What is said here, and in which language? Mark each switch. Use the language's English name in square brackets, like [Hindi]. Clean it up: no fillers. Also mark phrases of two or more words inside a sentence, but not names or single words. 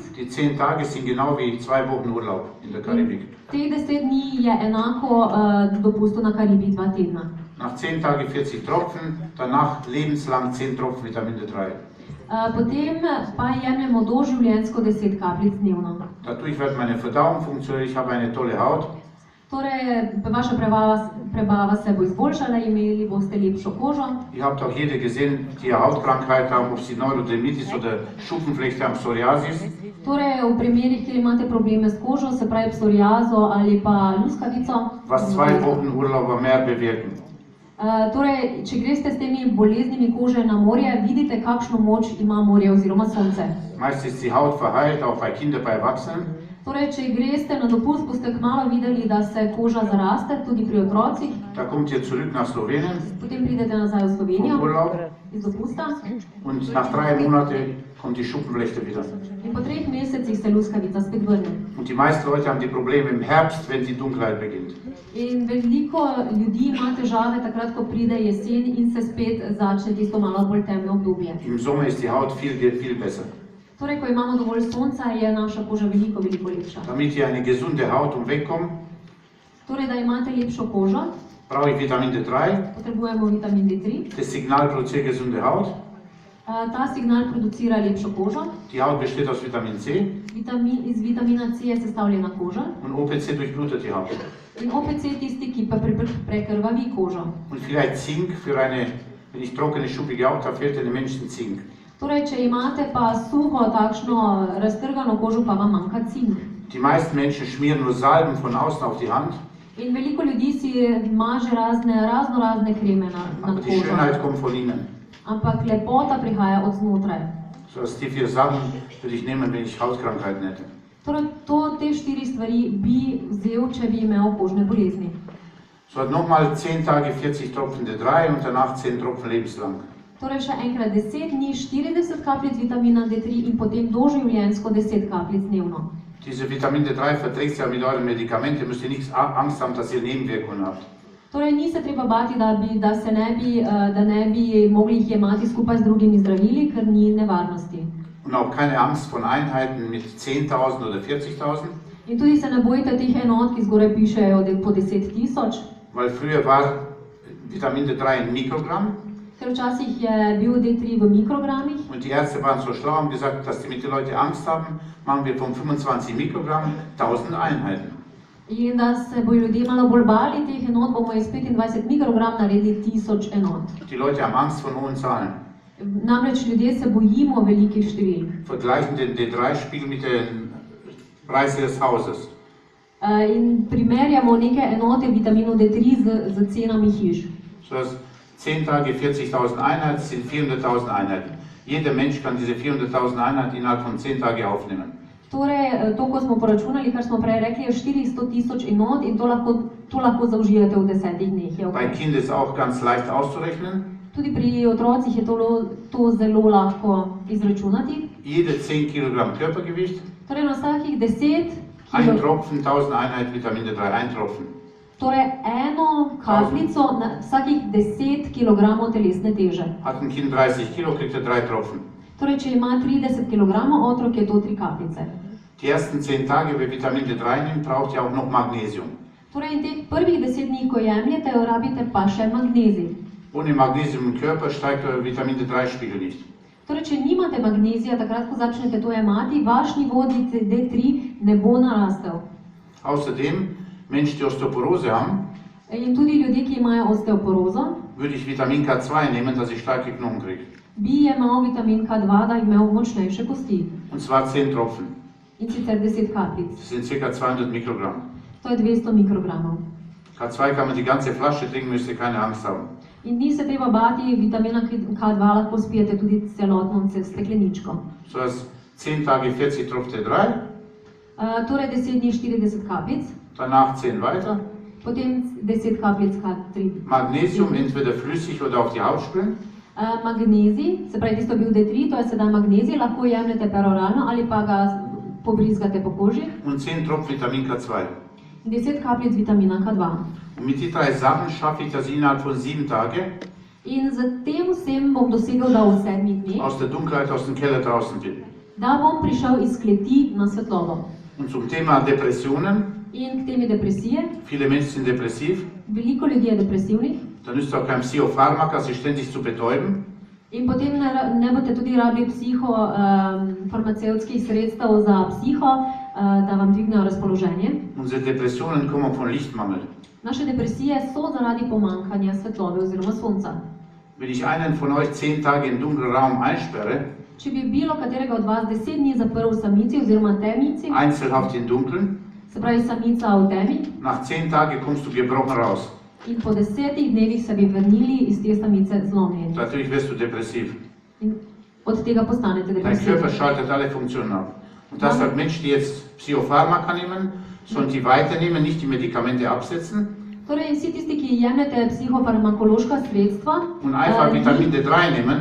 [German] Die 10 Tage sind genau wie 2 Wochen Urlaub in der Karibik. [Slovenian] Teh 10 dni je enako dopustu na Karibi 2 tedna. [German] Nach 10 Tage 40 Tropfen, danach lebenslang 10 Tropfen Vitamin D3. [Slovenian] Potem pa jemljemo doživljenjsko 10 kapljic dnevno. [German] Dadurch wird meine Verdauung funktionieren, ich habe eine tolle Haut. [Slovenian] Torej, vaša prebava se bo izboljšala, imeli boste lepšo kožo. [German] Ihr habt auch jeder gesehen, die Hautkrankheit haben, ob sie Neurodermitis oder Schuppenflechte haben, Psoriasis. [Slovenian] Torej, v primerih, kjer imate probleme s kožo, se pravi psoriazo ali pa luskavico. [German] Was 2 Wochen Urlaub am Meer bewirken. [Slovenian] Torej, če greste s temi boleznimi kože na morje, vidite, kakšno moč ima morje oziroma sonce. [German] Meist ist die Haut verheilt, auch bei Kindern, bei Erwachsenen. [Slovenian] Torej, če greste na dopust, boste kmalu videli, da se koža zaraste, tudi pri otrocih. [German] Da kommt ihr zurück nach Slowenien [Slovenian] Potem pridete nazaj v [German] vom [Slovenian] Slovenijo [German] Urlaub [Slovenian] iz dopusta [German] und nach 3 Monaten kommt die Schuppenflechte wieder. [Slovenian] in po 3 mesecih se luskavica spet vrne. [German] Und die meisten Leute haben die Probleme im Herbst, wenn die Dunkelheit beginnt. [Slovenian] In veliko ljudi ima težave takrat, ko pride jesen in se spet začne tisto malo bolj temno obdobje. [German] Im Sommer ist die Haut viel besser. [Slovenian] Torej, ko imamo dovolj sonca, je naša koža veliko lepša. [German] Damit ihr eine gesunde Haut und wegkommt, [Slovenian] Torej, da imate lepšo kožo, [German] brauche ich Vitamin D3. [Slovenian] potrebujemo vitamin D3. [German] Das Signal produziert gesunde Haut. [Slovenian] Ta signal producira lepšo kožo. [German] Die Haut besteht aus Vitamin C [Slovenian] Iz vitamina C je sestavljena koža. [German] und OPC durchblutet die Haut. [Slovenian] In OPC je tisti, ki pa prekrvavi kožo. [German] Und vielleicht Zink für eine, wenn ich trockene, schuppige Haut habe, fehlt den Menschen Zink. [Slovenian] Torej, če imate pa suho, takšno raztrgano kožo, pa vam manjka cink. [German] Die meisten Menschen schmieren nur Salben von außen auf die Hand, [Slovenian] In veliko ljudi si maže razne kreme na [German] aber die [Slovenian] kožo. [German] Schönheit kommt von innen. [Slovenian] Ampak lepota prihaja od znotraj. [German] So dass die 4 Sachen würde ich nehmen, wenn ich Hautkrankheiten hätte. [Slovenian] Torej, te 4 stvari bi vzel, če bi imel kožne bolezni. [German] So nochmal 10 Tage 40 Tropfen D3 und danach 10 Tropfen lebenslang. [Slovenian] Torej, še enkrat 10 dni 40 kapljic vitamina D3 in potem doživljenjsko 10 kapljic dnevno. [German] Diese Vitamin D3 verträgt ihr ja mit euren Medikamenten, ihr müsst ihr nichts Angst haben, dass ihr Nebenwirkungen habt. [Slovenian] Torej, ni se treba bati, da ne bi mogli jih jemati skupaj z drugimi zdravili, ker ni nevarnosti. [German] Und auch keine Angst von Einheiten mit 10.000 oder 40.000. [Slovenian] In tudi se ne bojite teh enot, ki zgoraj pišejo po 10 tisoč, [German] Weil früher war Vitamin D3 ein Mikrogramm [Slovenian] ker včasih je bil D3 v mikrogramih [German] und die Ärzte waren so schlau und gesagt, dass damit die Leute Angst haben, machen wir von 25 Mikrogramm 1000 Einheiten. [Slovenian] in da se bojo ljudje malo bolj bali teh enot, bomo iz 25 mikrogram naredili 1000 enot. [German] Die Leute haben Angst vor hohen Zahlen. [Slovenian] Namreč ljudje se bojimo velikih številk. [German] Vergleichen den D3-Spiegel mit den Preisen des Hauses. [Slovenian] In primerjamo neke enote vitaminov D3 z cenami hiš. [German] So dass 10 Tage 40.000 Einheiten sind 400.000 Einheiten. Jeder Mensch kann diese 400.000 Einheiten innerhalb von 10 Tagen aufnehmen. [Slovenian] Torej, to, ko smo poračunali, kar smo prej rekli, je 400 tisoč enot in to lahko zaužijete v 10 dneh. Je [German] Bei [Slovenian] okay. [German] Kindern ist auch ganz leicht auszurechnen. [Slovenian] Tudi pri otrocih je to zelo lahko izračunati. [German] Jede 10 Kilogramm Körpergewicht, [Slovenian] Torej, na vsakih 10 [German] ein Tropfen, 1000 Einheiten Vitamin D3, ein Tropfen. [Slovenian] Torej, eno kapljico na vsakih 10 kg telesne teže. [German] Hat ein Kind 30 Kilo, kriegt er 3 Tropfen. [Slovenian] Torej, če ima 30 kg otrok, je to 3 kapljice. [German] Die ersten 10 Tage, wer Vitamin D3 nimmt, braucht ja auch noch Magnesium. [Slovenian] Torej, in teh prvih 10 dni, ko jemljete, rabite pa še magnezij. [German] Ohne Magnesium im Körper steigt euer Vitamin D3-Spiegel nicht. [Slovenian] Torej, če nimate magnezija, takrat, ko začnete to jemati, vaš nivo D3 ne bo narastel. [German] Außerdem, Menschen, die Osteoporose haben, [Slovenian] In tudi ljudje, ki imajo osteoporozo, [German] würde ich Vitamin K2 nehmen, dass ich starke Knochen kriege. [Slovenian] bi jemal vitamin K2, da bi imel močnejše kosti. [German] Und zwar 10 Tropfen. [Slovenian] In sicer 10 kapljic. [German] Das sind ca. 200 Mikrogramm. [Slovenian] To je 200 mikrogramov. [German] K2 kann man die ganze Flasche trinken, müsst ihr keine Angst haben. [Slovenian] In ni se treba bati, vitamina K2 lahko spijete tudi celotno stekleničko. [German] So das 10 Tage 40 Tropfen T3, [Slovenian] Torej 10 dni 40 kapljic, [German] danach 10 weiter. [Slovenian] potem 10 kapljic K3. [German] Magnesium entweder flüssig oder auf die Haut sprühen. [Slovenian] Magnezij, se pravi tisto bil D3, to je sedaj magnezij, lahko jemljete peroralno ali pa ga pobrizgate po koži. [German] Und 10 Tropfen Vitamin K2. [Slovenian] 10 kapljic vitamina K2. [German] Und mit den 3 Sachen schaffe ich das innerhalb von 7 Tagen [Slovenian] In z tem vsem bom dosegel, da v 7 dneh, [German] aus der Dunkelheit, aus dem Keller draußen bin. [Slovenian] da bom prišel iz kleti na svetlobo. [German] Und zum Thema Depressionen, [Slovenian] In k temi depresije, [German] viele Menschen sind depressiv, [Slovenian] veliko ljudi je depresivnih [German] dann ist auch kein Psychopharmaka, sich ständig zu betäuben. [Slovenian] in potem ne boste tudi rabili farmacevtskih sredstev za psiho, da vam dvignejo razpoloženje. [German] Unsere Depressionen kommen vom Lichtmangel. [Slovenian] Naše depresije so zaradi pomanjkanja svetlobe oziroma sonca. [German] Wenn ich einen von euch 10 Tage in dunklen Raum einsperre, [Slovenian] Če bi bilo katerega od vas 10 dni zaprl v samici oziroma temnici, [German] einzelhaft im Dunkeln, [Slovenian] se pravi samica v temi, [German] nach 10 Tagen kommst du gebrochen raus. [Slovenian] in po 10 dnevih se bi vrnili iz te samice zlomljeni. [German] Natürlich wirst du depressiv. [Slovenian] In od tega postanete [German] Dein [Slovenian] depresivni. [German] Körper schaltet alle Funktionen ab. Und deshalb Menschen, die jetzt Psychopharmaka nehmen, sollen die weiternehmen, nicht die Medikamente absetzen [Slovenian] Torej, vsi tisti, ki jemljete psihofarmakološka sredstva, [German] und einfach Vitamin D3 nehmen